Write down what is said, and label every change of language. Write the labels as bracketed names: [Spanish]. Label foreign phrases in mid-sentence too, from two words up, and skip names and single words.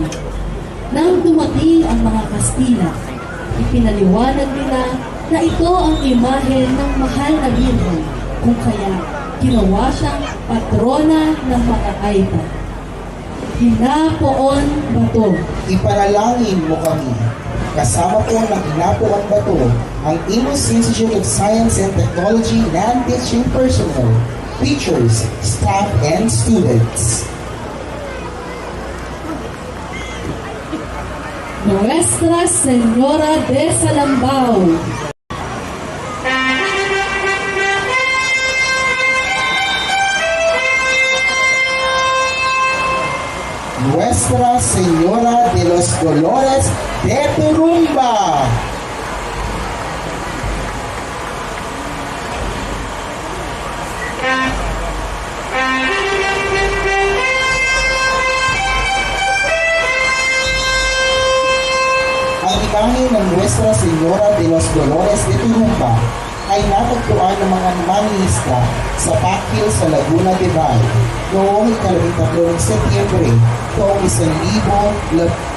[Filipino] Nang dumating ang mga Kastila, ipinaliwanag nila na ito ang imahe ng mahal na Birhen, kung kaya ginawa siyang patrona ng mga Aita. Hinapoon Bato. ipanalangin mo kami. Kasama po ng Hinapoon Bato ang Imus Institute of Science and Technology [English] and teaching personnel, teachers, staff, and students. [Filipino] Nuestra Señora de Salambao. Nuestra Señora de los Dolores de Turumba. Ang imahe ng Nuestra Señora de los Dolores de Turumba ay natagpuan ng mga mangingisda sa Pakil sa Laguna de Bay noong ika-13 ng Setyembre noong 1788.